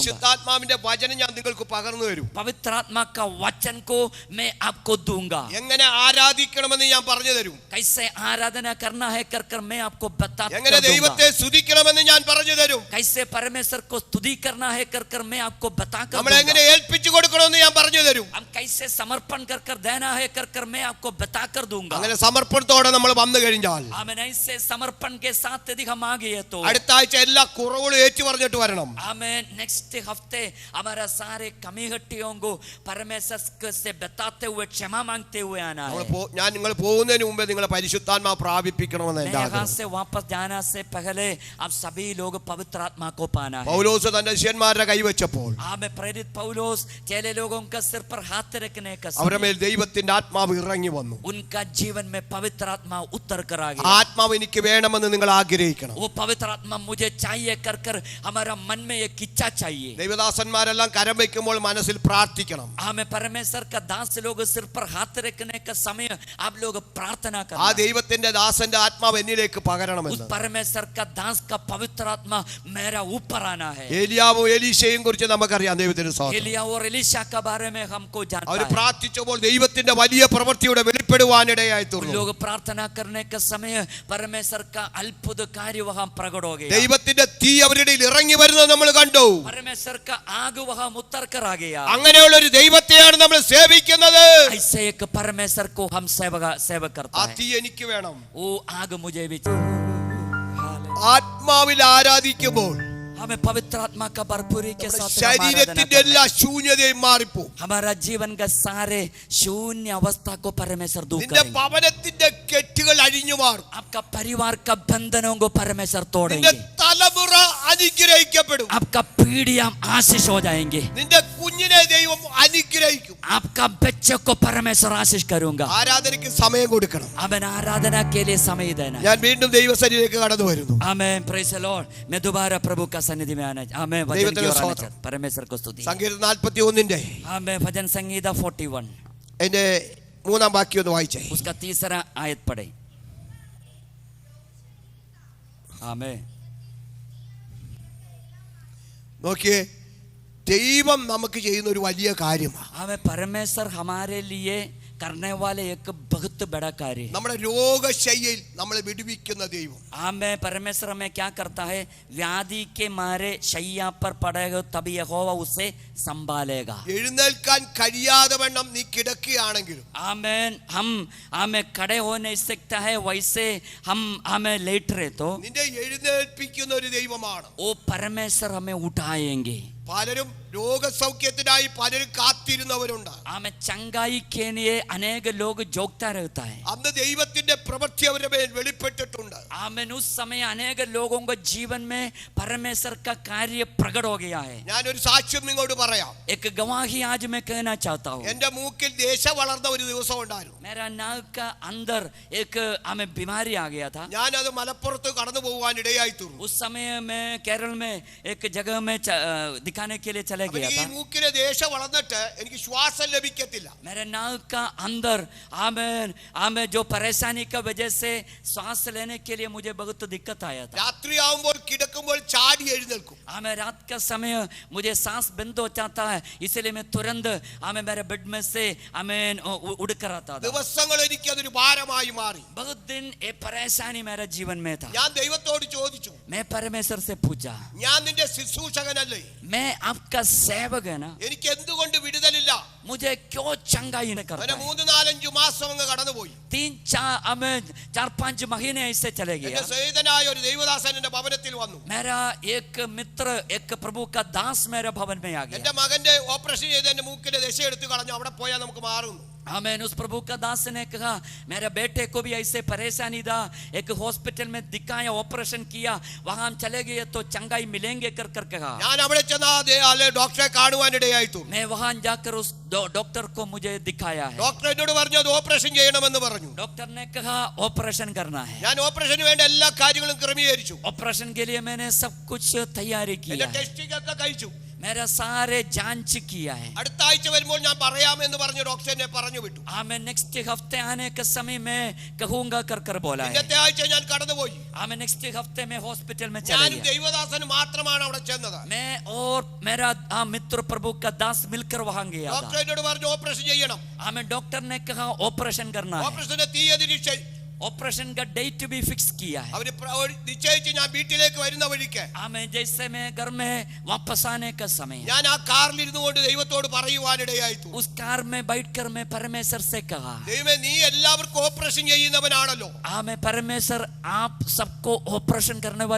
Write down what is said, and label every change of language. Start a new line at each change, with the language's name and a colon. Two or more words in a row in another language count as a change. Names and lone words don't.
Malayalam: പരിശുദ്ധാത്മാവിന്റെ വചനം ഞാൻ നിങ്ങൾക്ക് പകർന്നു തരും.
Hindi: पवित्र आत्मा का वचन को मैं आपको दूंगा।
Malayalam: എങ്ങനെ ആരാധിക്കണമെന്ന് ഞാൻ പറഞ്ഞു തരും.
Hindi: कैसे आराधना करना है कर कर मैं आपको बता
Malayalam: എങ്ങനെ
Hindi: दूंगा।
Malayalam: ദൈവത്തെ സ്തുതിക്കണമെന്ന് ഞാൻ പറഞ്ഞു തരും.
Hindi: कैसे परमेश्वर को स्तुति करना है कर कर मैं आपको बता कर
Malayalam: നമ്മൾ എങ്ങനെ
Hindi: दूंगा।
Malayalam: ഏൽപ്പിച്ചു കൊടുക്കണമെന്ന് ഞാൻ പറഞ്ഞു തരും.
Hindi: हम कैसे समर्पण कर कर देना है कर कर मैं आपको बता कर दूंगा।
Malayalam: അങ്ങനെ സമർപ്പണത്തോടെ നമ്മൾ വന്നു കഴിഞ്ഞാൽ
Hindi: हमें ऐसे समर्पण के साथ यदि हम आ गए तो
Malayalam: അടുത്ത ആഴ്ച എല്ലാ കുറവുകളും ഏറ്റു പറഞ്ഞിട്ട് വരണം.
Hindi: हमें नेक्स्ट हफ्ते हमारा सारे कमी हट्टियों को परमेश्वर से बताते हुए क्षमा मांगते हुए आना है।
Malayalam: ഞാൻ നിങ്ങൾ പോകുന്നതിന് മുമ്പേ നിങ്ങളെ പരിശുദ്ധാത്മാ പ്രാപിപ്പിക്കണമെന്ന്
Hindi: मैं
Malayalam: എൻ്റെ
Hindi: यहाँ
Malayalam: ആഗ്രഹം.
Hindi: से वापस जाना से पहले आप सभी लोग पवित्र आत्मा को पाना है।
Malayalam: പൗലോസ് തന്റെ ശിഷ്യന്മാരുടെ കൈവച്ചപ്പോൾ
Hindi: हमें प्रेरित पौलुस चेले लोगों का सिर पर हाथ रखने का
Malayalam: അവരുടെ
Hindi: समय
Malayalam: മേൽ ദൈവത്തിന്റെ ആത്മാവ് ഇറങ്ങി വന്നു.
Hindi: उनका जीवन में पवित्र आत्मा उतर कर आ गया।
Malayalam: ആത്മാവ് എനിക്ക് വേണമെന്ന് നിങ്ങൾ ആഗ്രഹിക്കണം.
Hindi: वो पवित्र आत्मा मुझे चाहिए कर कर हमारा मन में एक इच्छा चाहिए।
Malayalam: ദൈവദാസന്മാരെല്ലാം കരം വയ്ക്കുമ്പോൾ മനസ്സിൽ പ്രാർത്ഥിക്കണം.
Hindi: हमें परमेश्वर का दास लोग सिर पर हाथ रखने का समय आप लोग प्रार्थना
Malayalam: ആ
Hindi: करना।
Malayalam: ദൈവത്തിന്റെ ദാസന്റെ ആത്മാവ് എന്നിലേക്ക്
Hindi: उस
Malayalam: പകരണമെന്ന്.
Hindi: परमेश्वर का दास का पवित्र आत्मा मेरा ऊपर आना है।
Malayalam: ഏലിയാവും എലീശയും കുറിച്ച് നമുക്കറിയാം. ദൈവത്തിന്റെ സ്തോത്രം.
Hindi: एलिया और एलीशा के बारे में हमको जानता
Malayalam: അവർ
Hindi: है।
Malayalam: പ്രാർത്ഥിച്ചപ്പോൾ ദൈവത്തിന്റെ വലിയ പ്രവൃത്തിയുടെ വെളിപ്പെടുവാനിടയായി തീർന്നു.
Hindi: लोग प्रार्थना करने के समय परमेश्वर का अद्भुत कार्य वहां प्रकट हो गया।
Malayalam: ദൈവത്തിന്റെ തീ അവരുടെ ഇടയിൽ ഇറങ്ങി വരുന്നത് നമ്മൾ കണ്ടു.
Hindi: परमेश्वर का आग वहां उतर कर आ गया।
Malayalam: അങ്ങനെയുള്ള ഒരു ദൈവത്തെയാണ് നമ്മൾ സേവിക്കുന്നത്.
Hindi: ऐसे एक परमेश्वर को हम सेवा करता
Malayalam: ആ
Hindi: है।
Malayalam: തീ എനിക്ക് വേണം.
Hindi: वो आग मुझे भी
Malayalam: ആത്മാവിൽ ആരാധിക്കുമ്പോൾ
Hindi: हमें पवित्र आत्मा का भरपूरी के साथ हम आराधना
Malayalam: ശരീരത്തിന്റെ
Hindi: करते
Malayalam: എല്ലാ
Hindi: हैं।
Malayalam: ശൂന്യതയും മാറിപ്പോകും.
Hindi: हमारा जीवन का सारे शून्य अवस्था को परमेश्वर दूर
Malayalam: നിന്റെ
Hindi: करेंगे।
Malayalam: ഭവനത്തിന്റെ കെട്ടുകൾ അഴിഞ്ഞു മാറും.
Hindi: आपका परिवार का बंधनों को परमेश्वर
Malayalam: നിന്റെ
Hindi: तोड़ेंगे।
Malayalam: തലമുറ അനുഗ്രഹിക്കപ്പെടും.
Hindi: आपका पीढ़ियां आशीष हो जाएंगे।
Malayalam: നിന്റെ കുഞ്ഞിനെ ദൈവം അനുഗ്രഹിക്കും.
Hindi: आपका बच्चे को परमेश्वर आशीष करूंगा।
Malayalam: ആരാധനയ്ക്ക് സമയം കൊടുക്കണം.
Hindi: हमें आराधना के लिए समय देना है।
Malayalam: ഞാൻ വീണ്ടും ദൈവസന്നിധിയിലേക്ക് കടന്നു വരുന്നു.
English: Amen, praise the Lord.
Hindi: मैं दोबारा प्रभु का सन्निधि में आना। आमेन, वचन की ओर आना चाहता। परमेश्वर को स्तुति।
Malayalam: സങ്കീർത്തനം 41
Hindi: आमेन, भजन संगीता 41
Malayalam: അതിന്റെ 3-ാം വാക്യം ഒന്ന് വായിച്ചേ.
Hindi: उसका तीसरा आयत पढ़े। आमेन।
Malayalam: നോക്കിയേ, ദൈവം നമുക്ക് ചെയ്യുന്ന ഒരു വലിയ കാര്യമാണ്.
Hindi: हमें परमेश्वर हमारे लिए करने वाले एक बहुत बड़ा कार्य है।
Malayalam: നമ്മുടെ രോഗശയ്യയിൽ നമ്മളെ വിടുവിക്കുന്ന ദൈവം.
Hindi: हमें परमेश्वर हमें क्या करता है? व्याधि के मारे शैया पर पड़ेगा तभी यहोवा उसे संभालेगा।
Malayalam: എഴുന്നേൽക്കാൻ കഴിയാതെ വണ്ണം നീ കിടക്കുകയാണെങ്കിലും
Hindi: आमेन। हम हमें खड़े हो नहीं सकता है वैसे हम हमें लेट रहे तो
Malayalam: നിന്നെ എഴുന്നേൽപ്പിക്കുന്ന ഒരു ദൈവമാണ്.
Hindi: वो परमेश्वर हमें उठाएंगे।
Malayalam: പലരും രോഗസൗഖ്യത്തിനായി പലരും കാത്തിരുന്നവരുണ്ട്.
Hindi: हमें चंगाई के लिए अनेक लोग जोगता रहता है।
Malayalam: അന്ന് ദൈവത്തിന്റെ പ്രവൃത്തി അവരുടെ മേൽ വെളിപ്പെട്ടിട്ടുണ്ട്.
Hindi: आमेन। उस समय अनेक लोगों को जीवन में परमेश्वर का कार्य प्रकट हो गया है।
Malayalam: ഞാനൊരു സാക്ഷ്യം നിങ്ങളോട് പറയാം.
Hindi: एक गवाही आज मैं कहना चाहता हूँ।
Malayalam: എന്റെ മൂക്കിൽ ദേശ വളർന്ന ഒരു ദിവസം ഉണ്ടായിരുന്നു.
Hindi: मेरा नाक का अंदर एक हमें बीमारी आ गया था।
Malayalam: ഞാനത് മലപ്പുറത്ത് കടന്നു പോകാൻ ഇടയായി തീർന്നു.
Hindi: उस समय मैं केरल में एक जगह में दिखाने के लिए चले गया
Malayalam: ഈ
Hindi: था।
Malayalam: മൂക്കിലെ ദേശ വളർന്നിട്ട് എനിക്ക് ശ്വാസം ലഭിക്കത്തില്ല.
Hindi: मेरे नाक का अंदर हमें जो परेशानी का वजह से सांस लेने के लिए मुझे बहुत दिक्कत आया था।
Malayalam: രാത്രിയാവുമ്പോൾ കിടക്കുമ്പോൾ കിടക്കുമ്പോൾ ചാടി എഴുന്നേൽക്കും.
Hindi: हमें रात का समय मुझे सांस बंद हो जाता है, इसलिए मैं तुरंत हमें मेरे बेड में से हमें उड़ कर आता था.
Malayalam: ദിവസങ്ങൾ എനിക്ക് അതൊരു ഭാരമായി മാറി.
Hindi: बहुत दिन ये परेशानी मेरे जीवन में था.
Malayalam: ഞാൻ ദൈവത്തോട് ചോദിച്ചു,
Hindi: मैं परमेश्वर से पूछा,
Malayalam: ഞാൻ നിന്റെ ശുശ്രൂഷകനല്ലേ,
Hindi: मैं आपका सेवक है ना,
Malayalam: എനിക്ക് എന്തുകൊണ്ട് വിടുതലില്ല?
Hindi: मुझे क्यों चंगाई नहीं करता?
Malayalam: 3-4 മാസം അങ്ങ് കടന്നുപോയി.
Hindi: 4-5 महीने ऐसे चले
Malayalam: എന്റെ
Hindi: गया.
Malayalam: സ്നേഹിതനായ ഒരു ദൈവദാസൻ എന്റെ ഭവനത്തിൽ വന്നു.
Hindi: मेरा एक मित्र, एक प्रभु का दास मेरे भवन में आ गया.
Malayalam: എന്റെ മകന്റെ ഓപ്പറേഷൻ ചെയ്ത് എന്റെ മൂക്കിന്റെ ദശ എടുത്തു കളഞ്ഞു, അവിടെ പോയാൽ നമുക്ക് മാറുന്നു.
Hindi: आमेन. उस प्रभु का दास ने कहा, मेरे बेटे को भी ऐसे परेशानी था, एक हॉस्पिटल में दिखाया, ऑपरेशन किया, वहां हम चले गए तो चंगाई मिलेंगे कर कर कहा.
Malayalam: ഞാൻ അവിടെ ചെന്ന ഡോക്ടറെ കാണുവാനിടയായി തീർന്നു.
Hindi: मैं वहां जाकर उस डॉक्टर को मुझे दिखाया है.
Malayalam: ഡോക്ടർ എന്നോട് പറഞ്ഞു അത് ഓപ്പറേഷൻ ചെയ്യണമെന്ന് പറഞ്ഞു.
Hindi: डॉक्टर ने कहा ऑपरेशन करना है.
Malayalam: ഞാൻ ഓപ്പറേഷന് വേണ്ട എല്ലാ കാര്യങ്ങളും ക്രമീകരിച്ചു.
Hindi: ऑपरेशन के लिए मैंने सब कुछ तैयारी
Malayalam: എന്റെ
Hindi: किया है.
Malayalam: ടെസ്റ്റിംഗ് ഒക്കെ കഴിച്ചു.
Hindi: मेरा सारे जांच किया है.
Malayalam: അടുത്ത ആഴ്ച വരുമ്പോൾ ഞാൻ പറയാമെന്ന് പറഞ്ഞു ഡോക്ടർ എന്നെ പറഞ്ഞു വിട്ടു.
Hindi: हाँ, मैं नेक्स्ट हफ्ते आने के समय में कहूंगा कर कर बोला है.
Malayalam: ഇന്നത്തെ ആഴ്ച ഞാൻ കടന്നുപോയി.
Hindi: हाँ, मैं नेक्स्ट हफ्ते में हॉस्पिटल में चला
Malayalam: ഞാനും
Hindi: गया.
Malayalam: ദൈവദാസനും മാത്രമാണ് അവിടെ ചെന്നത്.
Hindi: मैं और मेरा मित्र प्रभु का दास मिलकर वहां गया
Malayalam: ഡോക്ടർ
Hindi: था.
Malayalam: എന്നോട് പറഞ്ഞു ഓപ്പറേഷൻ ചെയ്യണം.
Hindi: हमें डॉक्टर ने कहा ऑपरेशन करना है.
Malayalam: ഓപ്പറേഷന്റെ തീയതി
Hindi: ऑपरेशन का डेट भी फिक्स किया है.
Malayalam: അവര് നിശ്ചയിച്ച് ഞാൻ വീട്ടിലേക്ക് വരുന്ന വഴിക്ക്
Hindi: हमें जैसे मैं घर में वापस आने का समय,
Malayalam: ഞാൻ ആ കാറിൽ ഇരുന്നു കൊണ്ട് ദൈവത്തോട് പറയുവാനിടയായി.
Hindi: उस कार में बैठकर मैं परमेश्वर से कहा,
Malayalam: ദൈവമേ നീ എല്ലാവർക്കും ഓപ്പറേഷൻ ചെയ്യുന്നവനാണല്ലോ,
Hindi: हमें परमेश्वर आप सबको ऑपरेशन करने वाला